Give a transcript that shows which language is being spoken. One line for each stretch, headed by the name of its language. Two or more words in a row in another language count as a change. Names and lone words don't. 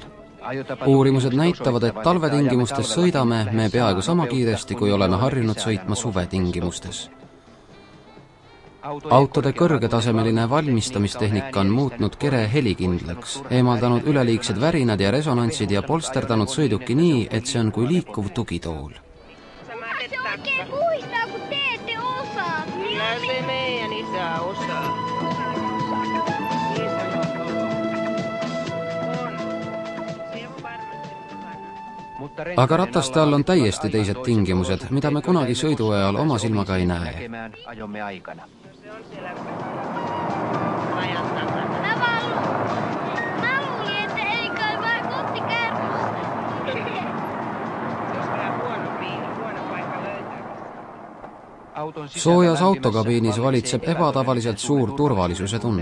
Estonian: Uurimused näitavad, et talvetingimustes sõidame me peaaegu sama kiiresti, kui oleme harjunud sõitma suvetingimustes. Autode kõrgetasemeline valmistamistehnika on muutnud kere helikindlaks, eemaldanud üleliigsed värinad ja resonantsid ja polsterdanud sõiduki nii, et see on kui liikuv tugitool.
Finnish: Se oikein puhistaa, kun te ette osaa. Kyllä se meidän isä osaa.
Estonian: Aga rataste all on täiesti teised tingimused, mida me kunagi sõidu ajal oma silmaga ei näe.
Finnish: Mä luulin, että ei kai vaan kotti kärrystä.
Estonian: Soojas autokabiinis valitseb ebatavaliselt suur turvalisuse tunne.